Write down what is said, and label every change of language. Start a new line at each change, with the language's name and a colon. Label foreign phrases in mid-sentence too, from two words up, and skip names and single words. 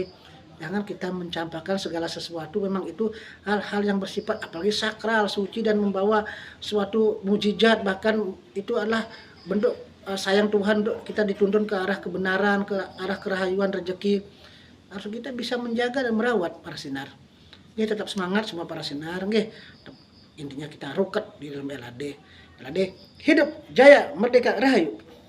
Indonesian: Jangan kita mencampakkan segala sesuatu, memang itu hal-hal yang bersifat apalagi sakral, suci dan membawa suatu mujizat, bahkan itu adalah bentuk sayang Tuhan untuk kita dituntun ke arah kebenaran, ke arah kerahayuan rezeki. Harus kita bisa menjaga dan merawat para sinar. Nggih, tetap semangat semua para sinar nggih. Intinya kita ruket di dalam LAD. LAD hidup jaya merdeka rahayu.